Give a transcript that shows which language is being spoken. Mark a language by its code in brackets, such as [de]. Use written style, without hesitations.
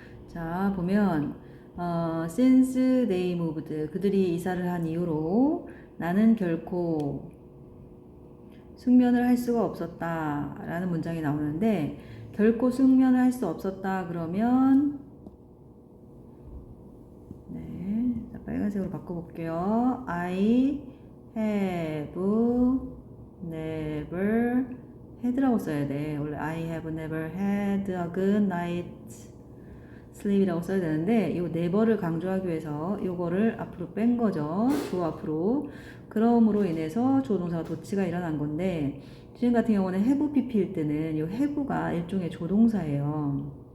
[ko] 자 보면 [en] since they moved [ko] 그들이 이사를 한 이후로 나는 결코 숙면을 할 수가 없었다 라는 문장이 나오는데 결코 숙면을 할 수 없었다 그러면 네, 자, 빨간색으로 바꿔볼게요. [en] I have never had라고 [ko] 써야 돼. 원래 [en] I have never had a good night sleep [ko] 이라고 써야 되는데 이 never를 강조하기 위해서 이거를 앞으로 뺀 거죠. 조 앞으로. 그럼으로 인해서 조동사가 도치가 일어난 건데 지금 같은 경우는 have pp일 때는 이 have가 일종의 조동사예요.